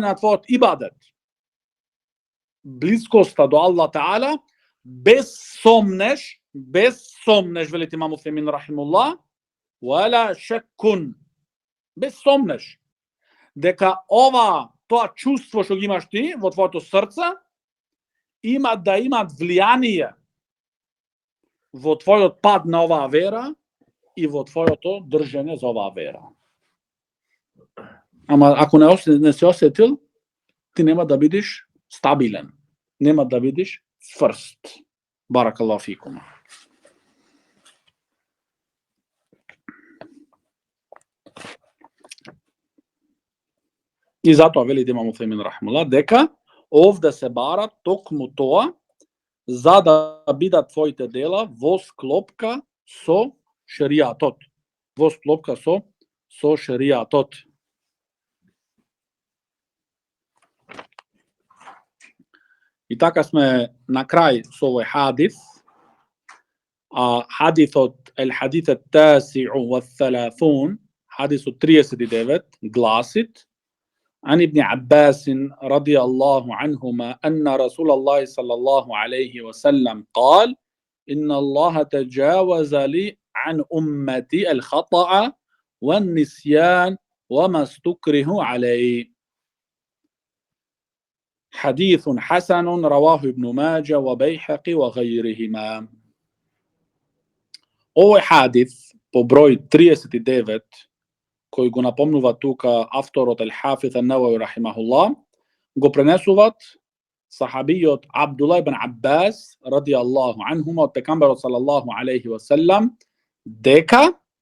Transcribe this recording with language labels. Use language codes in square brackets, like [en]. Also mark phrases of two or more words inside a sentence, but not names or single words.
[mk] на твојот ибадет, близкоста до Аллах Таала, без сомнеш, велит имам Уфемин рахимуллах, [ar] ولا شك, [mk] без сомнеш, дека тоа чувство што ги имаш ти во твоето срце, имаат влијание во твојот пат на оваа вера и во твоето држење за оваа вера. Ама ако не се осетил, ти нема да бидеш стабилен, нема да бидеш цврст. [ar] بارك الله فيكم. [mk] И затоа велит имам Уфемин рахимуллах дека овде се бара токму тоа за да бидат твоите дела во склопка со шеријатот. Во склопка со шеријатот. И така сме на крај со овој хадис. [ar] Хадисот الحديث التاسع والثلاثون, [mk] хадисот 39 гласит: [ar] عن ابن عباس رضي الله عنهما أن رسول الله صلى الله عليه وسلم قال: إن الله تجاوز لي عن أمتي الخطأ والنسيان وما استكره عليه. حديث حسن رواه ابن ماجه وبيحقي وغيرهما. [mk] Овој хадис по број 39, кој го напомнува тука авторот Ал-Хафиз Ан-Навави рахимахуллах, го пренесуваат сахабиот Абдулlah ибн Аббас [ar] رضي الله عنهما [mk] од пегамберот [ar] صلى الله عليه وسلم [mk] дека